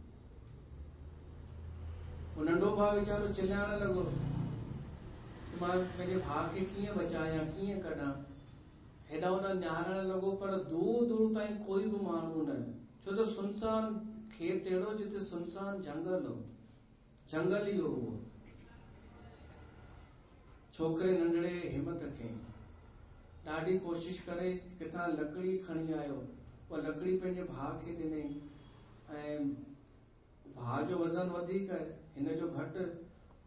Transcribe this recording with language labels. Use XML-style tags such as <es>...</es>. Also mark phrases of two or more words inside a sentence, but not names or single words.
<sd>वो नंढो भाउ वीचारो चिल्लाइण लॻो, मां पंहिंजे भाउ खे कीअं बचायां, कीअं कढां। हेॾा होॾा निहारण लॻो, पर दूर दूर ताईं कोई बि माण्हू न। छो त सुनसान खेत अहिड़ो जिते सुनसान जंगल हो, जंगल ई हो उहो। छोकिरे नंढड़े हिमत कयईं, ॾाढी कोशिश करे किथां लकड़ी खणी आयो। उहा लकड़ी पंहिंजे भाउ खे ॾिनई ऐं भाउ जो वज़न वधीक, हिन जो घटि।</sd>